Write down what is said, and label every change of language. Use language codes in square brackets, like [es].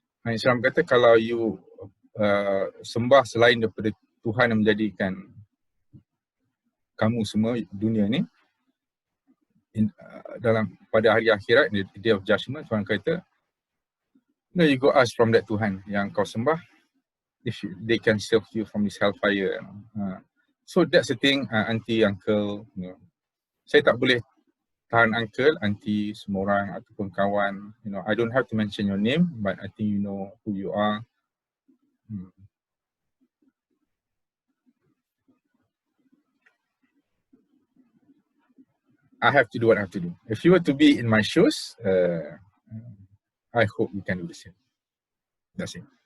[ms] Islam kata kalau you sembah selain daripada Tuhan yang menjadikan kamu semua dunia ni, dalam pada hari akhirat, [en] the day of judgment, [ms] Tuhan kata, [en] no, you go ask from that [ms] Tuhan yang kau sembah, [en] if they can save you from this hellfire. So that's the thing, auntie, uncle, you know. [ms] Saya tak boleh tahan uncle, auntie, semua orang ataupun kawan. [en] You know, I don't have to mention your name, but I think you know who you are. I have to do what I have to do. If you were to be in my shoes, I hope you can do the same. That's it.